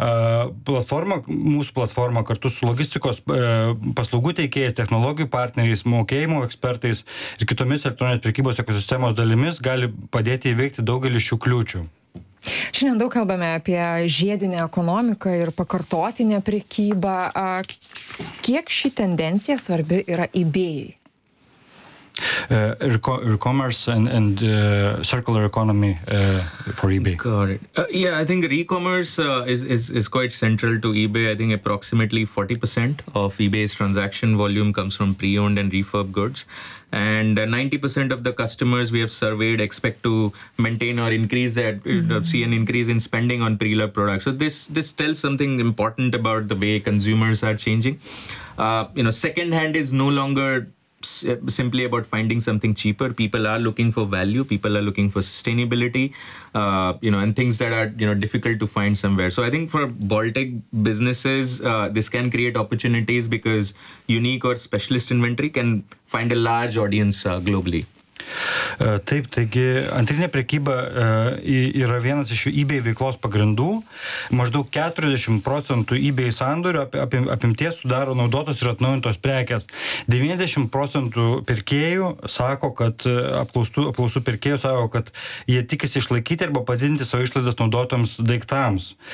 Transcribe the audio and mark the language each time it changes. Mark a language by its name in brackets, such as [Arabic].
[Lithuanian] Platforma, mūsų platforma kartu su logistikos paslaugų teikėjais, technologijų partneriais, mokėjimo ekspertais ir kitomis elektroninės prekybos ekosistemos dalimis gali padėti įveikti daugelį šių kliūčių. Šiandien daug kalbame apie žiedinę ekonomiką ir pakartotinę prekybą. Kiek ši tendencija svarbi yra eBay? [English] E-commerce and circular economy for eBay. Got it. Yeah, I think e-commerce is quite central to eBay. I think approximately 40% of eBay's transaction volume comes from pre-owned and refurb goods. And 90% of the customers we have surveyed expect to maintain or increase that, see an increase in spending on pre-loved products. So this tells something important about the way consumers are changing. You know, second-hand is no longer simply about finding something cheaper. People are looking for value, people are looking for sustainability, you know, and things that are, you know, difficult to find somewhere. So I think for Baltic businesses, this can create opportunities because unique or specialist inventory can find a large audience globally. [Lithuanian] Taip, taigi antrinė prekyba yra vienas iš eBay veiklos pagrindų. Maždaug 40% eBay sandorių apimties sudaro naudotos ir atnaujintos prekės. 90% pirkėjų sako, kad apklausų pirkėjų sako, kad jie tikisi išlaikyti arba padidinti savo išlaidas naudotams daiktams.